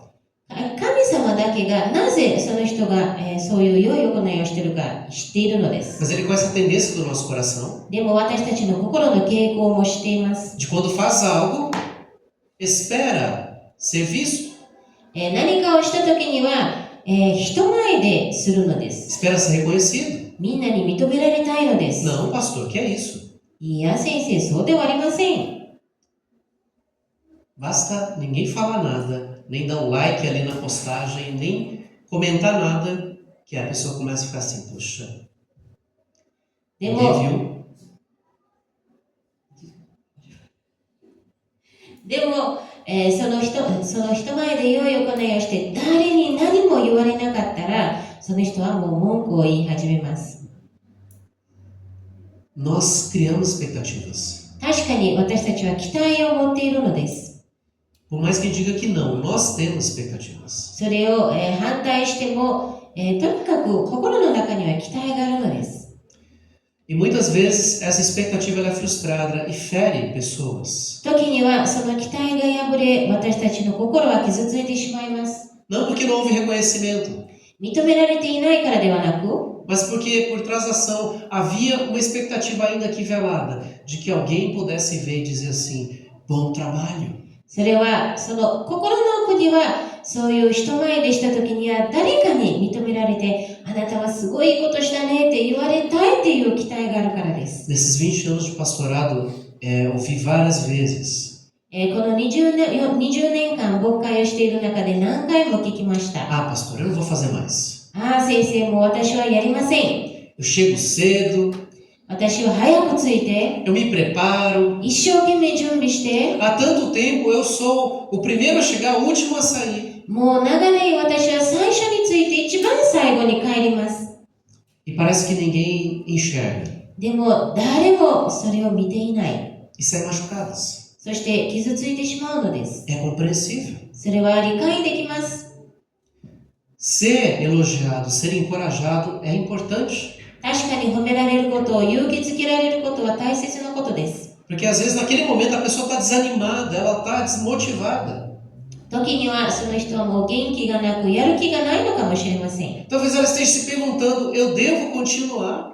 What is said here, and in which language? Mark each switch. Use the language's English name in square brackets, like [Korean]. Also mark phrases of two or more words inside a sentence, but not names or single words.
[Japanese] 神様だけがなぜその人が、そういう良い行いをしているか知っているのです。 [Portuguese] Mas ele conhece a tendência do nosso coração. [Japanese] でも私たちの心の傾向も知っています。 [Portuguese] De quando faz algo, espera ser visto. [Japanese] 何かをしたときには、人前でするのです。 [Portuguese] Espera ser reconhecido. [Japanese] みんなに認められたいのです。 [Portuguese] Não, pastor, que é isso? [Japanese] いや先生、そうではありません。 [Portuguese] Basta ninguém falar nada, nem dar um like ali na postagem, nem comentar nada, que a pessoa começa a ficar assim, puxa, [Japanese] で [Portuguese] ninguém [Japanese] も、 [Portuguese] viu? [Japanese] でも、その人前で良い行いをして誰に何も言われなかったら、その人はもう文句を言い始めます。 [Portuguese] Nós criamos expectativas. [Japanese] 確かに私たちは期待を持っているのです。 [Portuguese] Por mais que diga que não, nós temos expectativas. [Japanese] それを、反対しても、とにかく心の中には期待があるのです。 [Portuguese] E muitas vezes essa expectativa ela é frustrada e fere pessoas. [Japanese] 時にはその期待が破れ、私たちの心は傷ついてしまいます。 [Portuguese] Não porque não houve reconhecimento, [Japanese] 認められていないからではなく、 [Portuguese] mas porque por trás da ação havia uma expectativa ainda aqui velada de que alguém pudesse ver e dizer assim, bom trabalho. [Japanese] それはその心の奥にはそういう人前でした時には誰かに認められて、あなたはすごいことしたねって言われたいっていう期待があるからです。 [Portuguese] Nesses 20 anos de pastorado, ouvi várias vezes. [Japanese] この20年間牧会をしている中で何回も聞きました。 [Portuguese] Ah, pastor, eu não vou fazer mais. [Japanese] ああ、先生、もう私はやりません。 [Portuguese] Eu chego cedo, [Japanese] 私は早く着いて、 [Portuguese] eu me preparo. [Japanese] 一生懸命準備して、 [Portuguese] Há tanto tempo eu sou o primeiro a chegar, o último a sair. [Japanese] もう長年私は最初に着いて一番最後に帰ります。 [Portuguese] E parece que ninguém enxerga. [Japanese] でも誰もそれを見ていない。 [Portuguese] E saem machucadas. [Japanese] そして傷ついてしまうのです。 [Portuguese] É compreensível. [Japanese] それは理解できます。 [Portuguese] Ser elogiado, ser encorajado é importante. [Japanese] 確かに褒められることを勇気づけられることは大切なことです。 [Portuguese] Porque às vezes naquele momento a pessoa está desanimada, ela está desmotivada. [Japanese] 時にはその人はもう元気がなくやる気がないのかもしれません。 [Portuguese] Talvez ela esteja se perguntando, eu devo continuar?